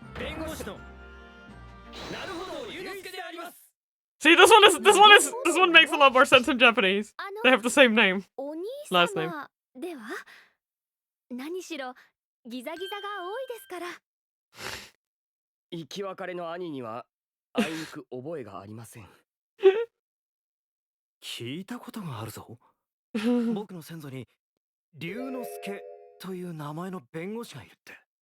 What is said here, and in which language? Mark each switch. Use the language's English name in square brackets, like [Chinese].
[Japanese] 弁護士のなるほど龍之介であります。 [English] See, this one makes a lot more sense in Japanese. They have the same name. [Japanese] お兄 [English] Last name. [Japanese] 様では。何しろギザギザが多いですから。生き別れの兄にはあいにく覚えがありません。聞いたことがあるぞ。僕の先祖に龍之介という名前の弁護士がいるって。